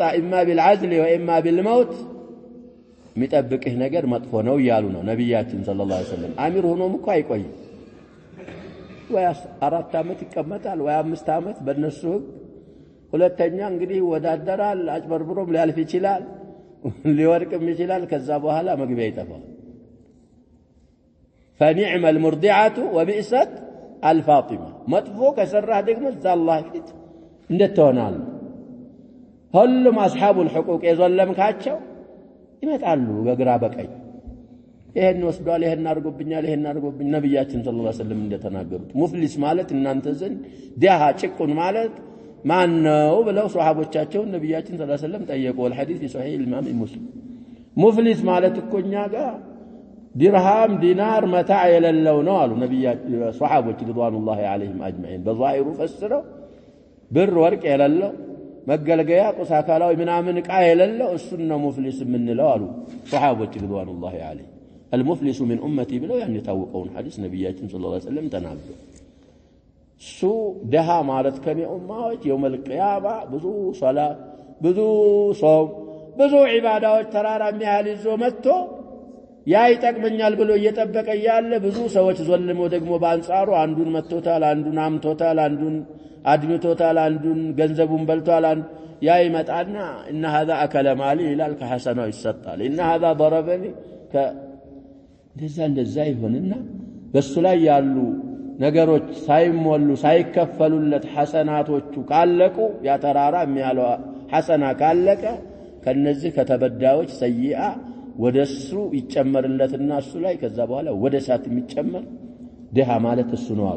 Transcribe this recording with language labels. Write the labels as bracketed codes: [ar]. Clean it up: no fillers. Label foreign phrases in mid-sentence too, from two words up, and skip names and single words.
[ar] إما بالعزل وإما بالموت [am] የሚጠብቅህ ነገር መጥፎ ነው ያሉ ነው ነብያችን [ar] صلى الله عليه وسلم [am] አሚር ሆኖም እኮ አይቆይም ወይ 4 አመት ይቀመጣል ወይ 5 አመት በእነሱ ሁለተኛ እንግዲህ ወዳደራል አጭበርብሮም ሊያልፍ ይችላል ሊወርቅም ይችላል ከዛ በኋላ መግቢያ ይጠፋል [ar] فنعم المرضعة وبئست الفاطمة [am] መጥፎ ከሰራህ ደግሞ الله ፊት እንደተሆናል ሁሉም [ar] أصحاب الحقوق [am] የዘለምካቸው ይመጣሉ በግራ በቀኝ ይሄን ወስዷል ይሄን አርጎብኝ ነብያችን [ar] صلى الله عليه وسلم [am] እንደተናገሩት ሙፍሊስ ማለት እናንተ ዘንድ ዲሃ ጭቁን ማለት ማን ነው ብለው ሱሐቦቻቸው ነብያችን [ar] صلى الله عليه وسلم [am] ጠየቁ [ar] الحديث في صحيح الامام مسلم [am] ሙፍሊስ ማለት እኮ እኛ ጋር ድርሃም ዲናር መታዕ የሌለው ነው አሉ ነብያችን ሱሐቦች ረضوانላሂ [ar] عليهم أجمعين [am] በዛሂሩ ፈስረው ብር ወርቅ የሌለው መገልገያ ቁሳካላዊ ምናምን ዕቃ የሌለው እሱን ነው ሙፍሊስ የምንለው አሉ ሱሐቦች [ar] رضوان الله عليهم المفلس من امتي [am] ብለው ያን የታወቀውን ሐዲስ ነብያችን [ar] صلى الله عليه وسلم [am] ተናገሩ ሱ ደሃ ማለት ከኔ ኡማዎች [ar] يوم القيامه [am] ብዙ ሶላት ብዙ ጾም ብዙ ዒባዳዎች ተራራ የሚያህል ይዞ መጥቶ ያ ይጠቅመኛል ብሎ እየጠበቀ ያለ ብዙ ሰዎች ዘልሞ ደግሞ በአንጻሩ አንዱን መጥቶታል አንዱን አምቶታል አንዱን አድምቶታል አንዱን ገንዘቡን በልቷል ያ ይመጣና [ar] ان هذا اكل مالي [am] ይላል ከሐሰናው ይሰጣል [ar] ان هذا ضربني [am] እንደዛ ይሆንና በሱ ላይ ያሉ ነገሮች ሳይሞሉ ሳይከፈሉለት ሐሰናቶቹ ካለቁ ያ ተራራ የሚያለው ሐሰና ካለቀ ከነዚህ ከተበዳዮች ሰይአ ወደሱ ይጨመርለትና እሱ ላይ ከዛ በኋላ ወደ ሳት የሚጨመር ደሃ ማለት እሱ ነው